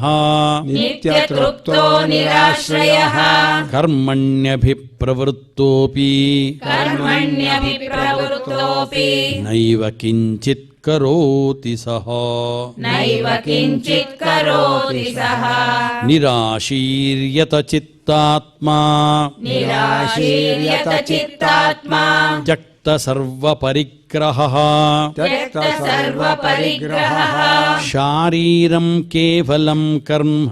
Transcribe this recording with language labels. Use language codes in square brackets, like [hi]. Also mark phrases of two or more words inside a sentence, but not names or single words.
[sa] नित्यतृप्तो निराश्रयः कर्मण्यभिप्रवृत्तोऽपि कर्मण्यभिप्रवृत्तोऽपि नैव किञ्चित् కరోతి సహా నైవ కించిత్ కరోతి సః నిరాశీర్యత చిత్తాత్మా నిరాశీర్యత చిత్తాత్మా త్యక్త సర్వపరిగ్రహః త్యక్త సర్వపరిగ్రహః శారీరం కేవలం కర్మ